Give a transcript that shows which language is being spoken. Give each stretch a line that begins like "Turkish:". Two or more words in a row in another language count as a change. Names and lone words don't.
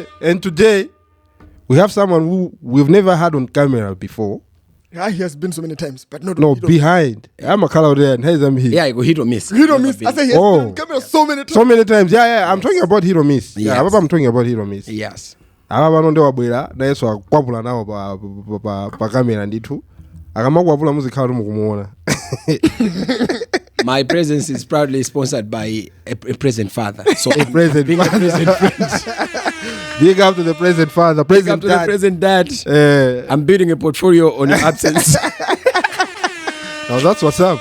English: And today, we have someone who we've never had on camera before. Yeah, he has been so many times, but not behind. I'm a color there, and here's him here. Yeah, I go hit or miss. Hit or miss. I say he has been on camera so many times. So many times. Yeah. I'm talking about hit or miss. Yes. Yeah, I'm talking about hit or miss. Yes.
Nyanja: Aba bano ndewa bwera naye so akwapula nawo pa camera ndithu akamakwapula muzikhala mukumuona.
English: My presence is proudly sponsored by a present father. So a present friend. Big up to the present father. Big up to the present dad. I'm building a portfolio on your absence. Now that's what's up.